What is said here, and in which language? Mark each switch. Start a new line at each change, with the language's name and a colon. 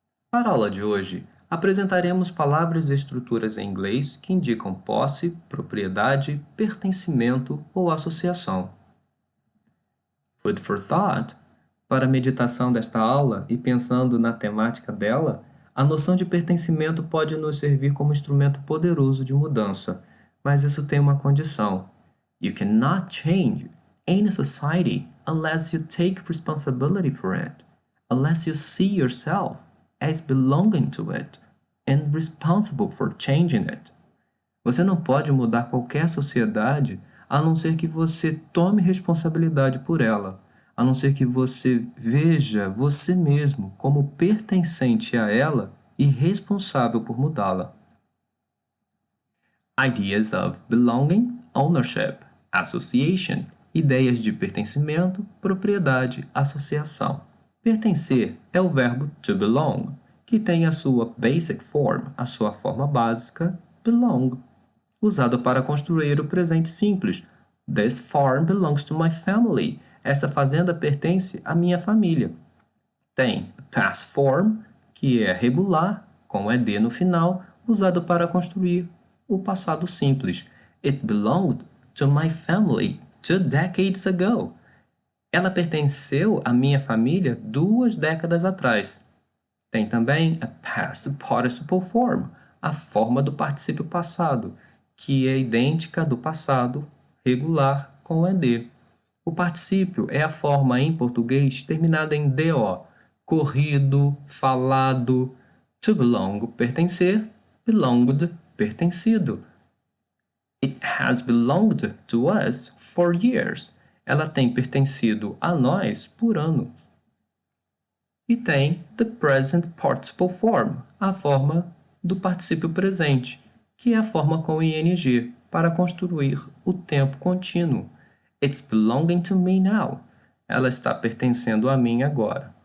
Portuguese: Para a aula de hoje, apresentaremos palavras e estruturas em inglês que indicam posse, propriedade, pertencimento ou associação.
English: Food for thought.
Portuguese: Para a meditação desta aula e pensando na temática dela, a noção de pertencimento pode nos servir como instrumento poderoso de mudança, mas isso tem uma condição.
English: You cannot change any society unless you take responsibility for it, unless you see yourself as belonging to it and responsible for changing it.
Portuguese: Você não pode mudar qualquer sociedade a não ser que você tome responsabilidade por ela, a não ser que você veja você mesmo como pertencente a ela e responsável por mudá-la.
English: Ideas of belonging, ownership, association.
Portuguese: Ideias de pertencimento, propriedade, associação. Pertencer é o verbo to belong, que tem a sua basic form, a sua forma básica, belong, usado para construir o presente simples.
English: This farm belongs to my family.
Portuguese: Essa fazenda pertence à minha família. Tem past form, que é regular, com ed no final, usado para construir o passado simples.
English: It belonged to my family 2 decades ago.
Portuguese: Ela pertenceu à minha família 2 décadas atrás. Tem também a past participle form, a forma do particípio passado, que é idêntica do passado regular com ed. O particípio é a forma em português terminada em do, corrido, falado. To belong, pertencer, belonged, pertencido.
English: It has belonged to us for years.
Portuguese: Ela tem pertencido a nós por anos. E tem the present participle form, a forma do particípio presente, que é a forma com ing, para construir o tempo contínuo.
English: It's belonging to me now.
Portuguese: Ela está pertencendo a mim agora.